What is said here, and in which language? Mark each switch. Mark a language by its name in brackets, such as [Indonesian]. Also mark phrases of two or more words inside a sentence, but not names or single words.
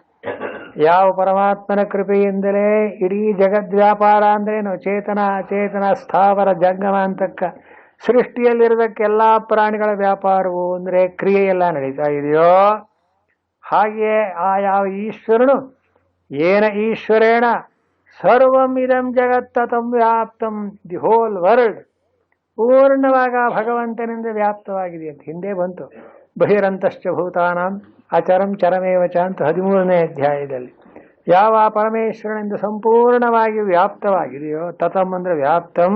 [Kannada] ಯಾವ ಪರಮಾತ್ಮನ ಕೃಪೆಯಿಂದಲೇ ಇಡೀ ಜಗದ್ವ್ಯಾಪಾರ ಅಂದ್ರೇನು, ಚೇತನ ಅಚೇತನ ಸ್ಥಾವರ ಜಂಗಮ ಅಂತಕ್ಕ ಸೃಷ್ಟಿಯಲ್ಲಿರೋದಕ್ಕೆಲ್ಲ ಪ್ರಾಣಿಗಳ ವ್ಯಾಪಾರವು ಅಂದರೆ ಕ್ರಿಯೆಯೆಲ್ಲ ನಡೀತಾ ಇದೆಯೋ, ಹಾಗೆಯೇ ಆ ಯಾವ ಈಶ್ವರನು [Sanskrit] ಏನ ಈಶ್ವರೇಣ ಸರ್ವಂ ಇದಂ ಜಗತ್ತತಂ ವ್ಯಾಪ್ತಂ, [English] the whole world [Kannada] ಪೂರ್ಣವಾಗ ಭಗವಂತನಿಂದ ವ್ಯಾಪ್ತವಾಗಿದೆ ಅಂತ ಹಿಂದೆ ಬಂತು. [Sanskrit] ಬಹಿರಂತಶ್ಚ ಭೂತಾನಾಂ ಅಚರಂ ಚರಮೇವಚ [Kannada] ಅಂತ 13ನೇ ಅಧ್ಯಾಯದಲ್ಲಿ. ಯಾವ ಪರಮೇಶ್ವರನಿಂದ ಸಂಪೂರ್ಣವಾಗಿ ವ್ಯಾಪ್ತವಾಗಿದೆಯೋ, ತತಂ ಅಂದ್ರೆ ವ್ಯಾಪ್ತಂ.